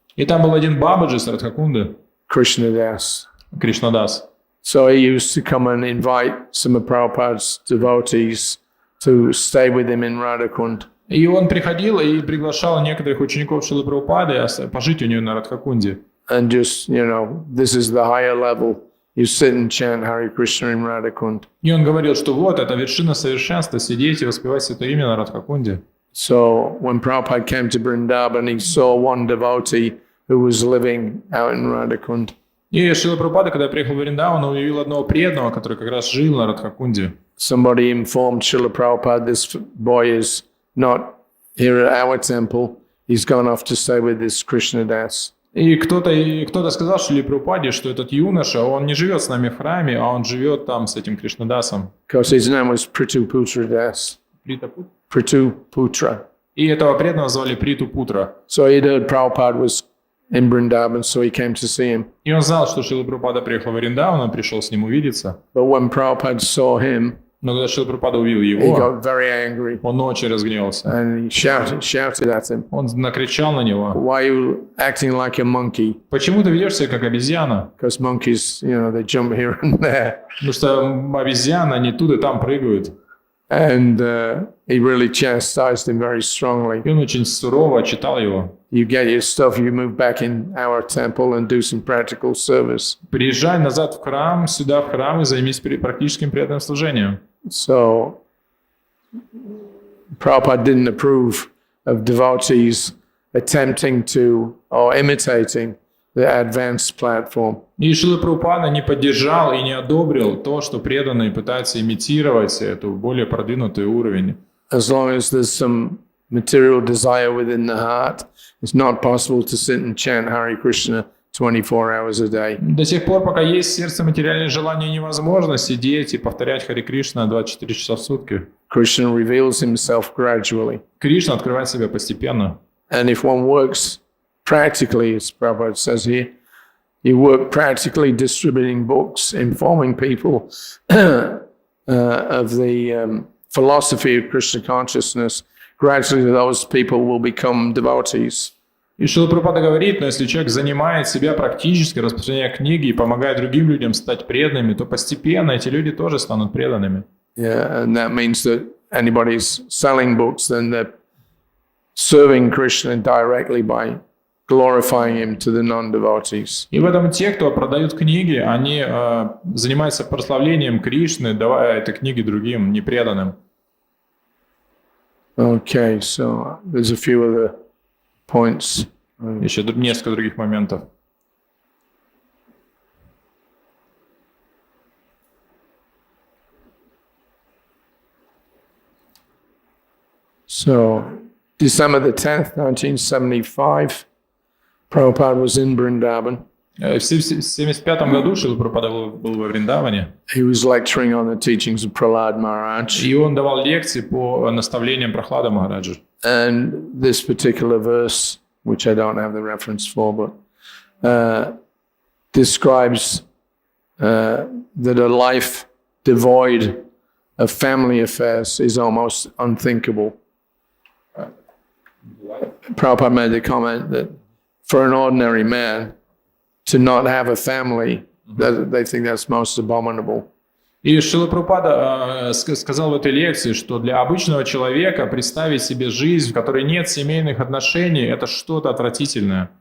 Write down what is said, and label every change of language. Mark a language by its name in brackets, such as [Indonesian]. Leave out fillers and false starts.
[Russian] И там был один Бабаджи с Радхакунды, [English] Krishna Das. [Russian] Кришнадас. [English] So he used to come and invite some of Prabhupada's devotees to stay with him in Radhakund. [Russian] И он приходил и приглашал некоторых учеников Шрилы Прабхупады пожить у него на Радхакунде. [English] And just, this is the higher level. You sit and chant Hare Krishna in Radhakund. [Russian] И он говорил, что вот, это вершина совершенства, сидеть и воспевать Святое Имя на Радхакунде. [English] So when Prabhupada came to Vrindavan, he saw one devotee who was living out in Radhakund. [Russian] И Шрила Прабхупада, когда приехал в Вриндаван, он увидел одного преданного, который как раз жил на Радхакунде. [English] Somebody informed Srila Prabhupada, this boy is not here at our temple. He's gone off to stay with this Krishna Das. [Russian] И кто-то сказал Шриле Прабхупаде, что этот юноша, он не живет с нами в храме, а он живет там с этим Кришнадасом. [English] Because his name was Prithuputra Das. Prithuputra. [Russian] И этого преданного звали Приту Путра. [English] So he'd heard Prabhupada was in Vrindavan, so he came to see him. [Russian] И он знал, что Шрила Прабхупада приехал в Вриндаван, он пришел с ним увидеться. [English] But when Prabhupada saw him, [Russian] Но когда Шрила Прабхупада увидел [English] he [Russian] его, [English] got very angry [Russian] он очень разгневался. [English] and he shouted at him, [Russian] Он накричал на него. [English] "Why are you acting like a monkey?" [Russian] Почему ты ведешь себя как обезьяна? [English] Because monkeys, they jump here and there. [Russian] Потому что обезьяны, они тут и там прыгают. [English] And he really chastised him very strongly. [Russian] И он очень сурово отчитал его. [English] You get your stuff, you move back in our temple and do some practical service. [Russian] Приезжай назад в храм, сюда в храм и займись практическим преданным служением. [English] So Prabhupada didn't approve of devotees attempting to or imitating the advanced platform. [Russian] И Шрила Прабхупада не поддержал и не одобрил то, что преданные пытаются имитировать эту более продвинутый уровень. [English] As long as there's some material desire within the heart, it's not possible to sit and chant Hare Krishna 24 hours a day. [Russian] До сих пор, пока есть в сердце материальное желание, невозможно сидеть и повторять Хари Кришна 24 часа в сутки. [English] Krishna reveals himself gradually. [Russian] Кришна открывает себя постепенно. [English] And if one works practically, as Prabhupada says here, you work practically distributing books, informing people of the philosophy of Krishna consciousness, gradually those people will become devotees. [Russian] И Шрила Прабхупада говорит, но если человек занимает себя практически, распространяя книги и помогает другим людям стать преданными, то постепенно эти люди тоже станут преданными. [English] Yeah, and that means that anybody's selling books, then they're serving Krishna directly by glorifying him to the non-devotees. [Russian] И в этом те, кто продают книги, они занимаются прославлением Кришны, давая эти книги другим непреданным. [English] Okay, so there's a few other points. [Russian] Еще несколько других моментов. [English] So, December the 10th, 1975, Prabhupada was in Vrindavan. [Russian] В 1975 году Шрила Прабхупада был во Вриндаване. [English] He was lecturing on the teachings of Prahlad Maharaj. [Russian] И он давал лекции по наставлениям Прахлада Махараджа. [English] And this particular verse, which I don't have the reference for, but describes that a life devoid of family affairs is almost unthinkable. Prabhupada made the comment that for an ordinary man to not have a family, that they think that's most abominable. [Russian] И Шрила Прабхупада сказал в этой лекции, что для обычного человека представить себе жизнь, в которой нет семейных отношений, это что-то отвратительное.